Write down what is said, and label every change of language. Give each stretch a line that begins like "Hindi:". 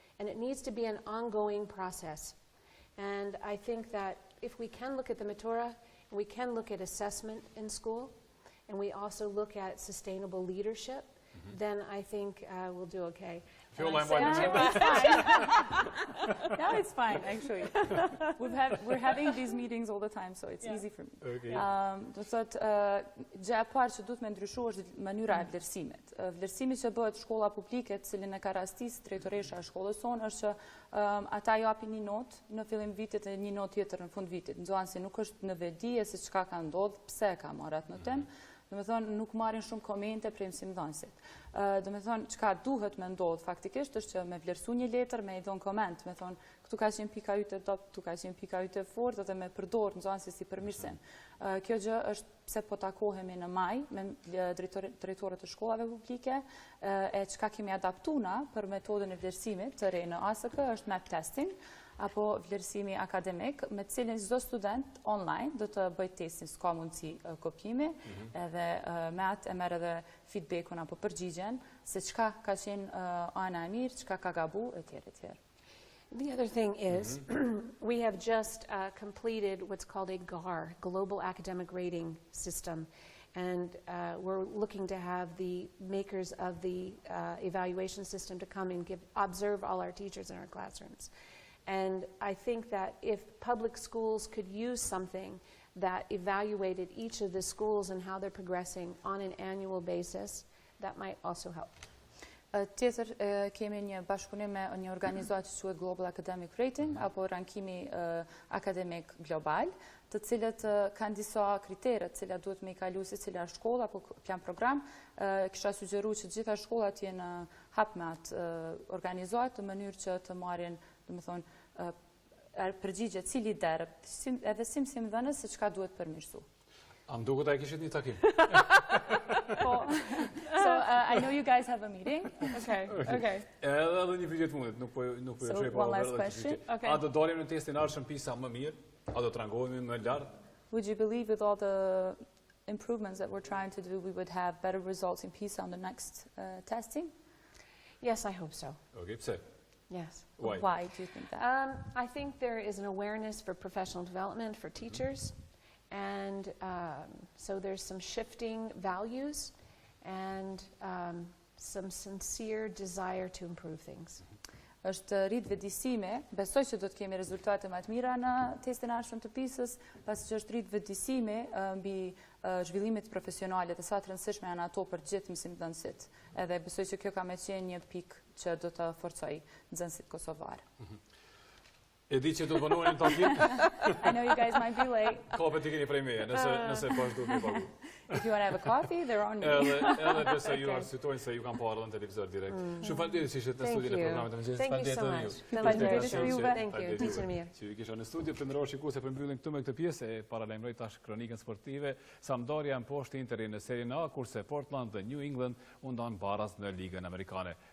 English: And it needs to be an ongoing process. And I think that if we can look at the Matura, and we can look at assessment in school, and we also look at sustainable leadership, then I think we'll do okay. Fjolla, No, it's fine, actually. We're having these meetings all the time, so it's easy for me. Okay.
Albanian: Do të thotë, gjë e parë që duhet me ndryshu është mënyra e vlerësimit. Vlerësimi që bëhet shkolla publike, cilin e ka rastisë drejtoresha e shkollës sonë, është që ata japin një notë në fillim vitit e një notë tjetër në fund vitit. Nxënësi nuk është në vedije se çka ka ndodhur, pse ka marrë atë notë. Do me thonë, nuk marrin shumë komente prej mësimdhënësit. Do me thonë, çka duhet me ndodhë faktikisht është që me vlerësu një letër, me i dhonë koment, me thonë, këtu ka qenë pika yte top, këtu ka qenë pika yte fort, dhe me përdorë nxënësi si përmirësim. Kjo gjë është pse po takohemi në maj me drejtorët e shkollave publike, e çka kemi adaptuna për metodën e vlerësimit të re në ASK është map testing, apo vlerësimi akademik, me cilin çdo student online do të bëj testin, s'ka mundësi kopjimi, edhe me atë e merr edhe feedbackun apo përgjigjen se çka ka qenë ana e mirë, çka ka gabu, etj.
English: The other thing is, we have just completed what's called a GAR, Global Academic Rating System. And we're looking to have the makers of the evaluation system to come and observe all our teachers in our classrooms. And I think that if public schools could use something that evaluated each of the schools and how they're progressing on an annual basis, that might also help.
Albanian: Tjetër, kemi një bashkëpunim me një organizatë që quhet Global Academic Rating, apo rankimi akademik global, të cilët kanë disa kritere të cilat duhet me i kalu si cila shkolla apo plan program. Kisha sugjeru që gjitha shkollat jenë hap me atë organizatë në mënyrë që të marrin, do të thonë, përgjigje cili derë, edhe si mësimdhënës se çka duhet përmirësu. Am duket ai kishit një takim.
English: So I know you guys have a meeting. Okay.
Albanian: Edhe një pyetje të fundit, nuk po
English: So
Albanian: shoj
English: one last question.
Albanian: A do dalim në testin ardhshëm PISA më mirë? A do të rangohemi më lart?
English: Would you believe with all the improvements that we're trying to do, we would have better results in PISA on the next testing? Yes, I hope so.
Albanian: Okay, pse?
English: Yes. Why? Why do you think that? I think there is an awareness for professional development for teachers, and so there's some shifting values and some sincere desire to improve things.
Albanian: Është rrit vetëdijësime, besoj që do të kemi rezultate më të mira në testin e ardhshëm të PISA-s, pasi që është rrit vetëdijësime mbi zhvillimit profesionale dhe sa të rëndësishme janë ato për gjithë mësimdhënësit. Edhe besoj që kjo ka me qenë një pikë që do të forcoj nxënësit kosovar. E di që do të vonohen në takim.
English: I know you guys might be late.
Albanian: Kopet i keni prej meje, nëse pas duhet me pagu.
English: If you want to have a coffee, they're on me.
Albanian: Edhe besa ju arsytojnë se ju kanë parë në televizor direkt. Shumë faleminderit që ishit në studion e programit të mëngjesit.
English: Thank you so much.
Albanian: Faleminderit juve.
English: Thank you. Teacher
Albanian: mirë. Që ju kisha në studio, përndëror shikues e përmbyllim këtu me këtë pjesë e paralajmëroj tash kronikën sportive. Sampdoria në poshtë Interin në Serie A, kurse Portland dhe New England u ndan baraz në Ligën Amerikane.